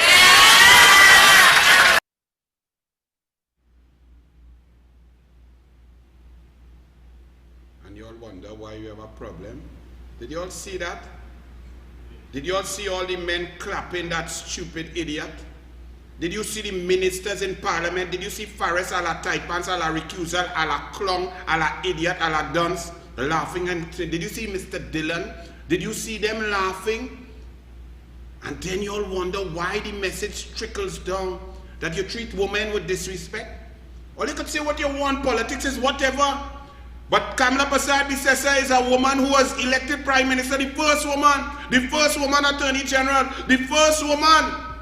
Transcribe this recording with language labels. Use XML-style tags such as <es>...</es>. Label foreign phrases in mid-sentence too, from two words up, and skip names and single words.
<en>And you all wonder why you have a problem? Did you all see that? Did you all see all the men clapping that stupid idiot? Did you see the ministers in parliament? Did you see Faris a la Taipans, a la recusal, a la clown, a la idiot, a la dunce, laughing? And did you see Mr. Dillon? Did you see them laughing? And then you all wonder why the message trickles down that you treat women with disrespect. All you could say what you want, politics is whatever. But Kamala Persad-Bissessar is a woman who was elected Prime Minister, the first woman Attorney General, the first woman.</en>